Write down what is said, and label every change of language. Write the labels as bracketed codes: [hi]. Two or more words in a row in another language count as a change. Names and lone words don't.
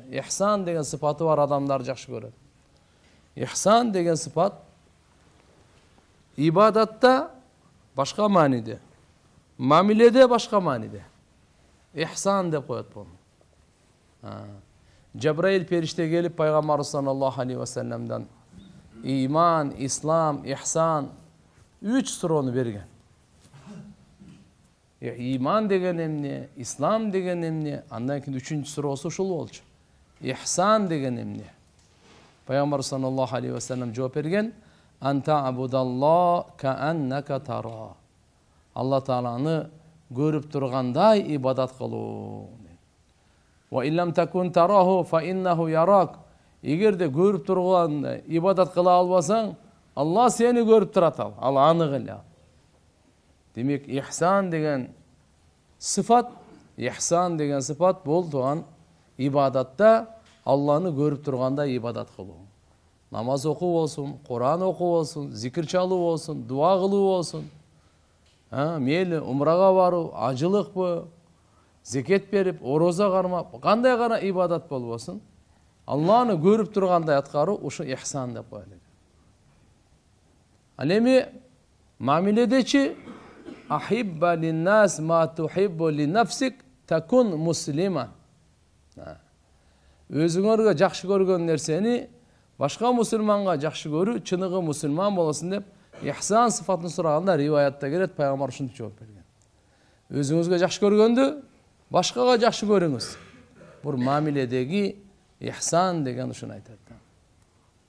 [ky] Ихсан деген сыпаты бар адамдар жакшы көрөт. Ихсан деген сыпат ибадатта башка мааниде, мамиледе башка мааниде. Ихсан деп коет буну. Жабраил периште келип пайгамбар [ar] صلى الله عليه وسلم [ky] иман, ислам, ихсан 3 суроону берген. Иман деген эмне, ислам деген эмне, андан кийин 3-чү суроосу ушул болчу. Ихсан деген эмне? Пайгамбар [ar] صلى الله عليه وسلم [ky] жооп берген: [ar] "أن تعبد الله كأنك تراه." [ky] Алла Тааланы көрүп тургандай ибадат кылуу. [ar] وإن لم تكن تراه فإنه يراك. [ky] Эгерде көрүп турган ибадат кыла албасаң, Алла сени көрүп турат, ал анык эле. Демек, ихсан деген сыфат бул туган ибадатта Алланы көрүп тургандай ибадат кылуу. Намаз окуу болсун, Кур'ан окуу болсун, зикир чалуу болсун, дуа кылуу болсун. Мейли умрага баруу, ажылыкпы, зекет берип, ороза кармап, кандай гана ибадат болбосун, Алланы көрүп тургандай аткаруу ушу ихсан деп коелу. Ал эми мамиледечи [ar] أحب للناس ما تحب لنفسك تكن مسلما. [ky] Өзүңөргө жакшы көргөн нерсени башка мусулманга жакшы көрүү, чыныгы мусулман болосун деп ихсан сыфатын сураганда риваятта келет, пайгамбар ушинтип жооп берген. Өзүңүзгө жакшы көргөндү башкага жакшы көрүңүз. Бул мамиледеги ихсан деген ушуну айтат.